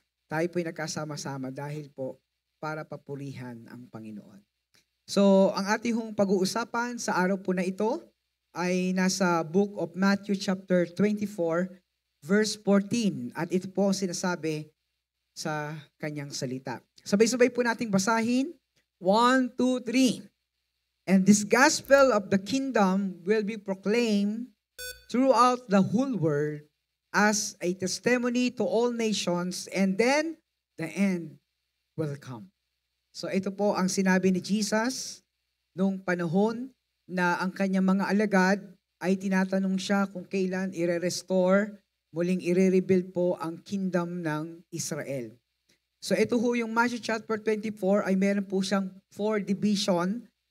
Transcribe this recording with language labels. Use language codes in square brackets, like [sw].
[tl] Tayo po ay nagkasama-sama dahil po para papurihan ang Panginoon. So, ang ating pag-uusapan sa araw po na ito ay nasa Book of Matthew chapter 24, verse 14. At ito po ang sinasabi sa kanyang salita. Sabay-sabay po nating basahin. 1, 2, 3. [en] And this gospel of the kingdom will be proclaimed throughout the whole world as a testimony to all nations, and then the end will come. [tl] So ito po ang sinabi ni Jesus nung panahon na ang kanyang mga alagad ay tinatanong siya kung kailan i-restore, muling i-rebuild po ang kingdom ng Israel. So ito ho yung Matthew chapter 24 ay meron po siyang 4 division.